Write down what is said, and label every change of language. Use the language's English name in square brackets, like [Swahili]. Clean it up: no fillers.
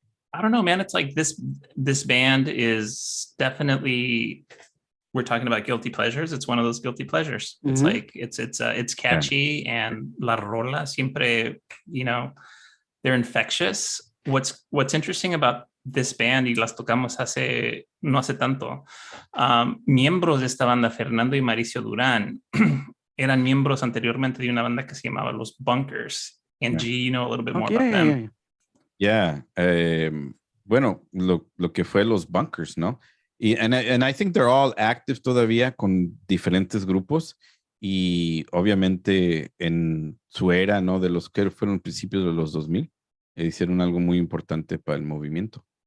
[English] I don't know, man. It's like this band is definitely, we're talking about guilty pleasures. It's one of those guilty pleasures. Mm-hmm. It's like it's catchy, and [Spanish] la rola siempre, [English] they're infectious. What's interesting about this band [Spanish] y las tocamos no hace tanto. Miembros de esta banda, Fernando y Mauricio Durán, eran miembros anteriormente de una banda que se llamaba Los Bunkers. [English] And G, you know a little bit more about them. Yeah. [Spanish] Bueno, lo que fue Los Bunkers, ¿no? [English] And I think they're all active [Spanish] todavía con diferentes grupos y obviamente en su era, ¿no? De los que fueron principios de los 2000, hicieron algo muy importante para el movimiento.